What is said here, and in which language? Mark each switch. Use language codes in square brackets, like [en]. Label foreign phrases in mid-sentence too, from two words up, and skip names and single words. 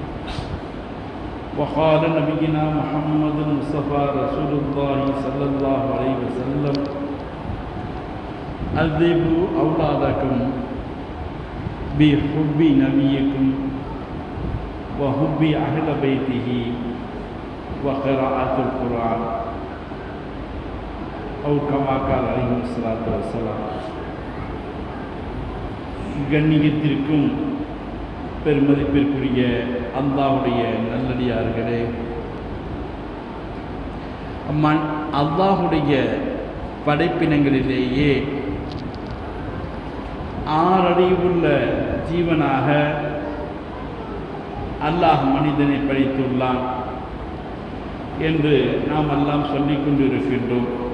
[ar] وقال نبينا محمد المصطفى رسول الله صلى الله عليه وسلم أدبوا أولادكم بحب نبيكم وحب أهل بيته وقراءة القرآن أو كما قال عليه الصلاة والسلام. [ta] கண்ணியத்திற்கும் பெருமதிப்பிற்குரிய அல்லாஹ்வுடைய நல்லடியார்களே, அல்லாஹ்வுடைய படைப்பினங்களிலேயே ஆறறிவுள்ள ஜீவனாக அல்லாஹ் மனிதனை படைத்துள்ளான் என்று நாம் எல்லாம் சொல்லிக் கொண்டிருக்கின்றோம்.